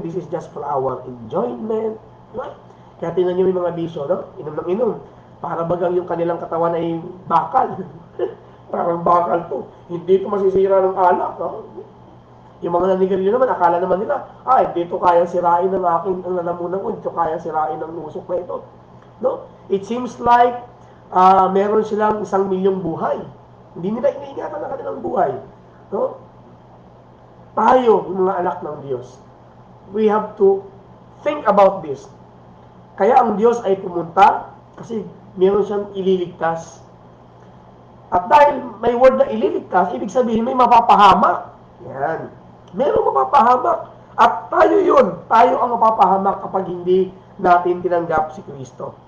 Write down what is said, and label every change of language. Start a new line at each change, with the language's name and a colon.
English: This is just for our enjoyment. No?
Filipino: Kaya tingnan nyo yung mga bisyo, no? Inom ng inom. Para bagang yung kanilang katawan ay bakal. Parang bakal to. Hindi ito masisira ng alak. No? Yung mga nanigarilyo naman, akala naman nila, hindi ito kaya sirain ng aking ang lalamunan ko, hindi ito kaya sirain ng nusok na ito. No? It seems like meron silang 1,000,000 buhay. Hindi nila iniingatan ang kanilang buhay. No?
English: Tayo, yung mga anak ng Diyos, we have to think about this.
Filipino: Kaya ang Diyos ay pumunta kasi meron siyang ililigtas. At dahil may word na ililigtas, ibig sabihin may mapapahamak. Yan. Meron mapapahamak. At tayo yun. Tayo ang mapapahamak kapag hindi natin tinanggap si Kristo.